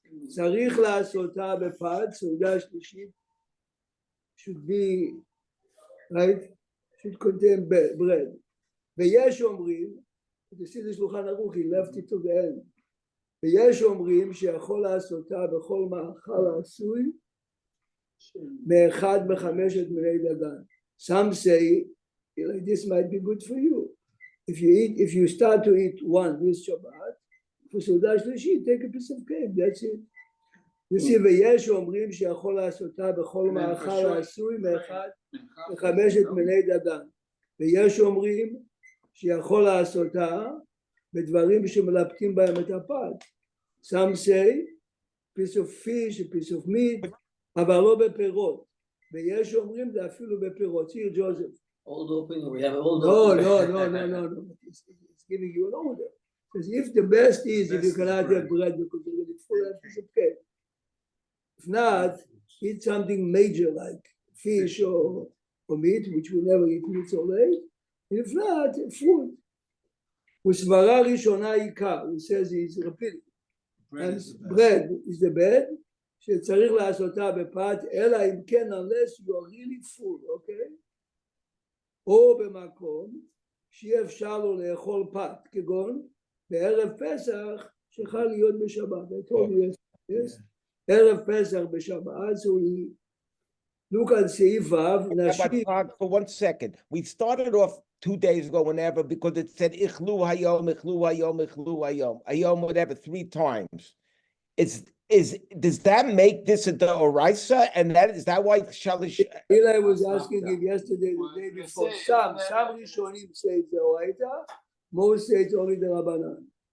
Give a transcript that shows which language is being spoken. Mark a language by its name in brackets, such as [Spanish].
[Hebrew] צריך לעשותה בפת, סעודה שלישית [English] should be, right? Should contain bread. [Hebrew] ויש אומרים, [English] you see the שולחן ערוך, he left it to the end. [Hebrew] ויש אומרים שיכול לעשותה בכל מאכל העשוי מאחד מחמשת מיני דגן. [English] Some say, like, this might be good for you. If you start to eat one this Shabbat, for סעודה שלישית, take a piece of cake, that's it. You see, [Hebrew] ויש אומרים שיכול לעשותה בכל מאכל העשוי מאחד מחמשת מיני דגן. ויש אומרים שיכול לעשותה בדברים שמלפתים בהם את הפת. [English] Some say, piece of fish, a piece of meat, [Hebrew] אבל לא בפירות. ויש אומרים זה אפילו בפירות. [English] Here, Joseph. old opinion, we have old No, opinion. no. It's giving you an order. Because if the best is if you cannot have bread because you're going to full of piece of cake. If not, eat something major like fish or meat, which we never eat meat so late. If not, fruit. [Hebrew] וסברה ראשונה עיקר, [English] he says he's repeating. Bread is the bed, [Hebrew] שצריך לעשותה בפת, אלא אם כן, [English] unless you are really full, okay? [Hebrew] או במקום שיהיה אפשר לו לאכול פת, כגון בערב פסח שחל להיות בשבת. [English] I told you yes. [Hebrew] ערב פסח בשבת, [English] so we look at סעיף ו', נשים. For 1 second, we started off 2 days ago, whenever, because it said ichlu hayom, ichlu hayom, ichlu hayom, hayom, whatever, 3 times. Does that make this a deoraisa? And is that why Shalish? Eli was asking him yesterday, the day before. Some Rishonim say it's deoraita, most say it's only the Rabbanan.